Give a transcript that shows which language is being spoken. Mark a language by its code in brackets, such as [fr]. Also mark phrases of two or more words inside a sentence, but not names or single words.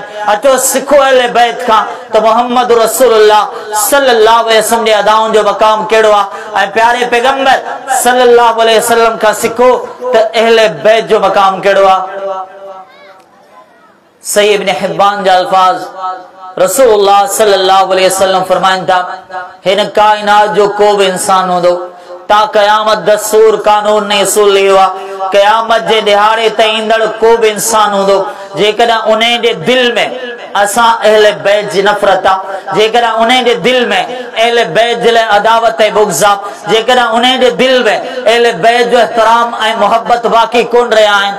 [sd] अचो सिखो अहले बैत खां त मोहम्मद [ar] رسول الله صلى الله عليه وسلم [sd] जे अदाउनि जो मक़ाम कहिड़ो आहे ऐं प्यारे पैगंबर [ar] صلى الله عليه وسلم [sd] खां सिखो त अहले बैत जो मक़ाम कहिड़ो आहे। सही इब्न हिब्बान जा अल्फाज [ar] رسول الله صلى الله عليه وسلم [sd] फरमाइनि था, हिन काइनात जो को बि इंसान हूंदो ता क़यामत दस्तूर कानून ने असूल लियो आहे। क़यामत जे ॾिहाड़े ते ईंदड़ को बि इंसान हूंदो जेकॾहिं उन जे दिल में असां अहले बैत जी नफ़रत आहे, जेकॾहिं उन जे दिल में अहले बैत जे लाइ अदावत ऐं बुग़्ज़ आहे, जेकॾहिं उन जे दिल में अहले बैत जो एहतराम ऐं मोहब्बत बाक़ी कोन रहिया आहिनि।